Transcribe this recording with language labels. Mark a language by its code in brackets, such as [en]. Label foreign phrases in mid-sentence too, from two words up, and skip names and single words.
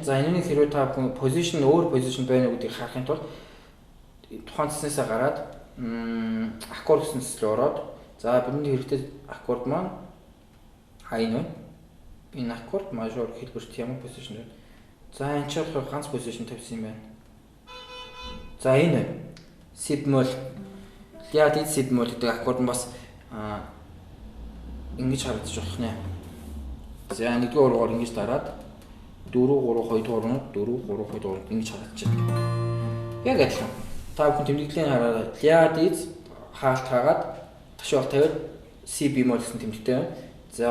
[mn] За энэний хэрвээ та бүхэн position өөр position байна уу гэдгийг харахын тулд тухайн цэснээсээ гараад аккорд гэсэн цэслээ ороод за бидний хэрэгтэй аккорд маань хайн байна. Энэ аккорд мажор хэлбэрт ямар позишн байна. За энэ ч болохоор ганц позишн тавьсан юм байна. За энэ C bemol [ru] ля диз [mn] C bemol гэдэг аккорд нь бас ингэж харагдаж болох нэ. За нэгдүгээр ургаар ингэж дараад 4 3 2 дугаар 4 3 2 дугаар ингэж харагдаж байна. Яг адилхан. Та бүхэн тэмдэглэлийн хараад [ru] ля диз [mn] хаалт хаагаад ташаал тавиад C bemol гэсэн тэмдэгтэй байна.